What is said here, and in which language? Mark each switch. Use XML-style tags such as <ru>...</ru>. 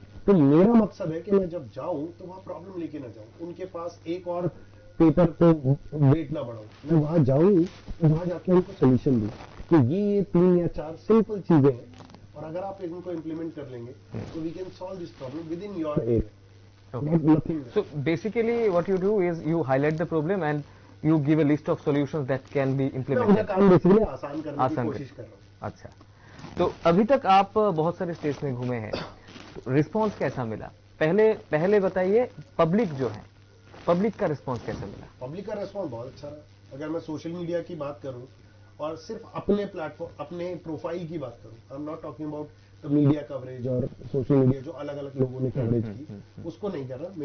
<hi>तो मेरा मकसद है कि मैं जब जाऊं तो वहां प्रॉब्लम लेके ना जाऊं, उनके पास एक और पेपर को वेट ना बढ़ाऊं, मैं वहां जाऊं तो वहां जाके उनको सोल्यूशन दूं। तो ये 3 या 4 सिंपल चीजें हैं, और अगर आप इनको इम्प्लीमेंट कर लेंगे तो</hi> <en>We can solve this problem with in your area. So basically what you do is you highlight the problem and you give a list of solutions that can be implemented।</en> <hi>काम basically आसान करने की कोशिश कर रहा हूँ। अच्छा, तो अभी तक आप बहुत सारे स्टेट्स में घूमे हैं, तो रिस्पांस कैसा मिला? पहले बताइए, पब्लिक जो है, पब्लिक का रिस्पांस कैसा मिला? पब्लिक का रिस्पांस बहुत अच्छा रहा। अगर मैं सोशल मीडिया की बात करूं और सिर्फ अपने प्लेटफॉर्म, अपने प्रोफाइल की बात करूं,</hi> <en>I am not talking about the media coverage</en> <hi>और सोशल मीडिया जो अलग अलग लोगों ने कवरेज की, उसको नहीं कर रहा।</hi>